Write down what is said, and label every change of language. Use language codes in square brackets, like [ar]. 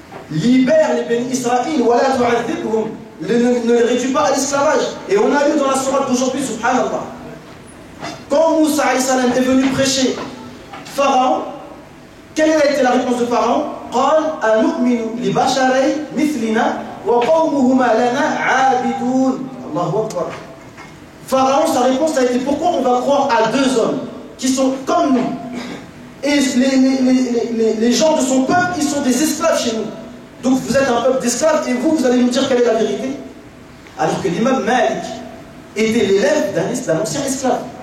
[fr] Libère les bénis Israël, [ar] wa la tu'adhibhum. [fr] Ne les réduis pas à l'esclavage. Et on a lu dans la sourate d'aujourd'hui, subhanallah, quand Moussa alayhi salam est venu prêcher Pharaon, quelle a été la réponse de Pharaon? [ar] قال أنؤمن لبشرين مثلنا وقومهما لنا عابدون. Allahu Akbar. [fr] Pharaon, sa réponse a été pourquoi on va croire à deux hommes qui sont comme nous et les gens de son peuple, ils sont des esclaves chez nous. Donc vous êtes un peuple d'esclaves et vous allez nous dire quelle est la vérité? Alors que l'imam Malik était l'élève d'un ancien esclave.